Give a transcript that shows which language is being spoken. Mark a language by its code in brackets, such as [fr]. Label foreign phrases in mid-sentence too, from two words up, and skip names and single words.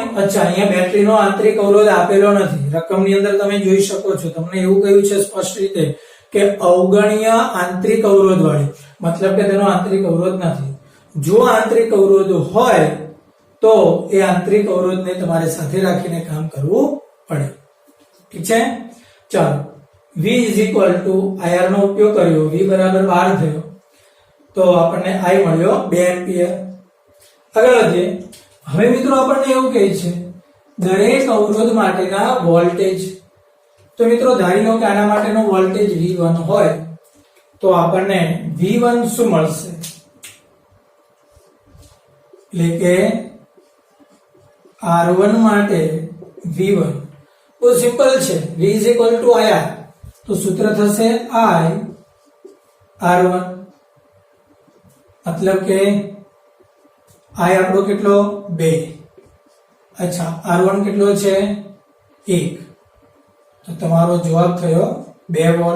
[gu] અચ્છા, અહીંયા બેટરીનો આંતરિક અવરોધ આપેલો નથી. રકમની અંદર તમે જોઈ શકો છો, તમને એવું કહ્યું છે સ્પષ્ટ રીતે કે અવગણ્ય આંતરિક અવરોધ વાળી, મતલબ કે તેનો આંતરિક અવરોધ નથી. જો આંતરિક અવરોધ હોય તો એ આંતરિક અવરોધને તમારે સાથે રાખીને કામ કરવું પડે. ઠીક છે, ચાલો [en] V is equal to IR [gu] નો ઉપયોગ કર્યો, V બરાબર 12 થયો તો આપણને I મળ્યો 2 એમ્પિયર. આગળ વધીએ. હવે મિત્રો આપણને એવું કહે છે દરેક અવરોધ માટેના વોલ્ટેજ. તો મિત્રો ધારી લો કે આના માટેનો વોલ્ટેજ V1 હોય તો આપણને V1 શું મળશે? એટલે કે R1 માટે V1 બહુ સિમ્પલ છે, [en] V is equal to IR. [gu] તો સૂત્ર થશે I R1, મતલબ કે I આપણો કેટલો 2, અચ્છા R1 કેટલો છે 1, તો તમારો જવાબ થયો 2 વોલ્ટ.